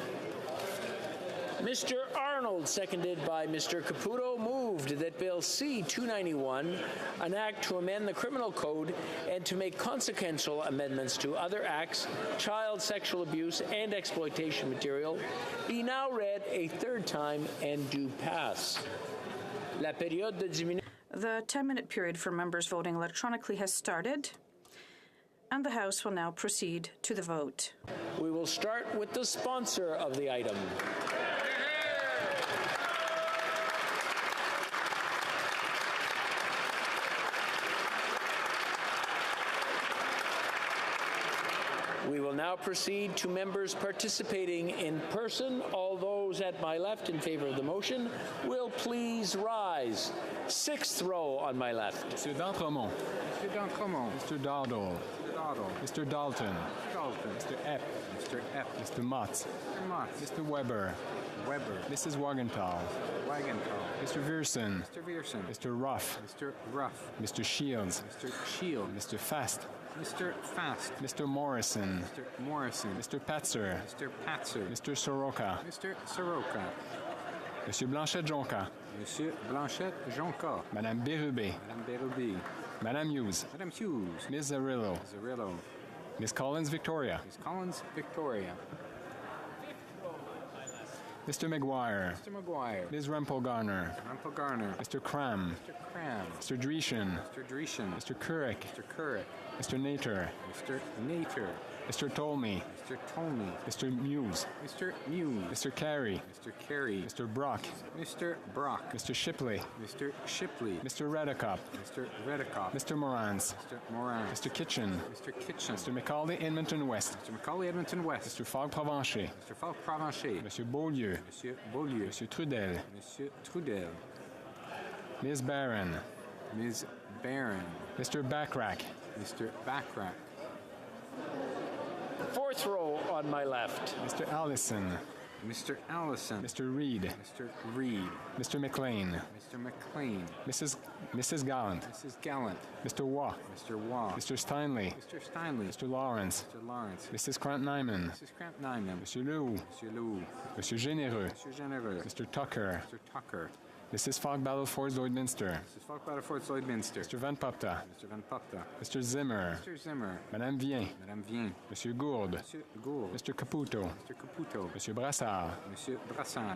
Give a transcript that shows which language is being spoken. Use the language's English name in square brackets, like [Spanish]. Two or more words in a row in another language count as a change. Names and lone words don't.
[English] Mr. Arnold, seconded by Mr. Caputo, moved that Bill C-291, an act to amend the criminal code and to make consequential amendments to other acts, child sexual abuse and exploitation material, be now read a third time and do pass. [French] La période de diminution. [English] The 10-minute period for members voting electronically has started, and the House will now proceed to the vote. We will start with the sponsor of the item. We will now proceed to members participating in person. All those at my left in favor of the motion will please rise. rise. Sixth row on my left. Mr. D'Entremont. Mr. D'Entremont. Mr. Dowdle. Mr. Dowdle. Mr. Dalton. Dalton. Mr. Epp. Mr. Epp. Mr. Mott. Mr. Mott. Mr. Weber. Weber. Mrs. Wagenthal. Wagenthal. Mr. Viersen. Mr. Viersen. Mr. Ruff. Mr. Ruff. Mr. Shields. Mr. Shield. Mr. Fast. Mr. Fast. Mr. Morrison. Mr. Morrison. Mr. Patzer. Mr. Patzer. Mr. Soroka. Mr. Soroka. [French] Monsieur Blanchette-Jonca. Monsieur Blanchette-Jonca. Madame Bérubé. Madame Bérubé. Madame Hughes. Madame Hughes. [English] Ms. Zarillo. Zarillo. Ms. Collins Victoria. Ms. Collins Victoria. Mr. McGuire. Mr. McGuire. Ms. Rempel-Garner. Rempel-Garner. Mr. Cram. Mr. Cram. Mr. Dreeshen. Mr. Dreeshen. Mr. Couric. Mr. Couric. Mr. Nater. Mr. Nater. Mr. Tolmie. Mr. Tolmie. Mr. Muse. Mr. Muse. Mr. Carey. Mr. Carey. Mr. Brock. Mr. Brock. Mr. Shipley. Mr. Shipley. Mr. Redicop. Mr. Redicop. Mr. Morans. Mr. Moran. Mr. Kitchen. Mr. Kitchen. Mr. Macaulay Edmonton West. Mr. Macaulay Edmonton West. Mr. Fogg Provencher. Mr. Fogg Provencher. [French] Monsieur Beaulieu. Monsieur Beaulieu. Monsieur Trudel. Monsieur Trudel. [English] Ms. Barron. Ms. Barron. Mr. Backrack. Mr. Backrack. Fourth row on my left. Mr. Allison. Mr. Allison. Mr. Reed. Mr. Reed. Mr. McLean. Mr. McLean. Mrs. Gallant. Mrs. Gallant. Mr. Waugh. Mr. Waugh. Mr. Steinley. Mr. Steinley. Mr. Lawrence. Mr. Lawrence. Mrs. Krant-Nyman. Mrs. Krant-Nyman. [French] Monsieur Leroux. Monsieur Leroux. Monsieur Généreux. Monsieur Généreux. [English] Mr. Tucker. Mr. Tucker. Mrs. Fogg Battleford Lloydminster. Mrs. Fogg Battleford Lloydminster. Mr. Van Popta. Mr. Van Popta. Mr. Zimmer. Mr. Zimmer. [French] Madame Vien. Madame Vien. Monsieur Gourde. Monsieur Gourde. [English] Mr. Caputo. Mr. Caputo. [French] Monsieur Brassard. Monsieur Brassard.